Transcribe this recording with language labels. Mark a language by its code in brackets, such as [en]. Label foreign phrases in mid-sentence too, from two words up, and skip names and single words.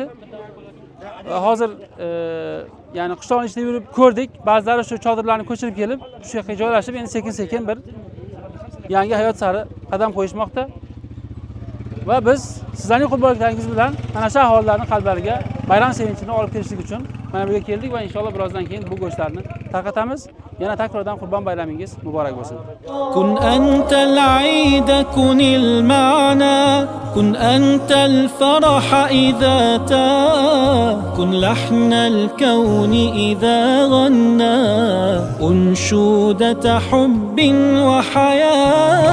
[uz] Va hozir ya'ni qishloqning ichida yurib ko'rdik, ba'zilari shu chodirlarni ko'chirib kelib, shu yerga joylashib, endi sekin-sekin bir yangi hayot sari qadam qo'yishmoqda. Va biz sizlarning qurbonliklaringiz bilan mana shu aholilarning qalblariga bayram sevinchini olib kelishlik uchun mana bu yerga keldik va inshaalloh birozdan keyin bu go'shtlarni tarqatamiz. Yana takrordan Qurbon bayramingiz muborak bo'lsin. [ar] كن أنت العيد كن المعنى كن أنت الفرحة إذ تكون لحن الكون إذ غنى أنشودة حب وحياة.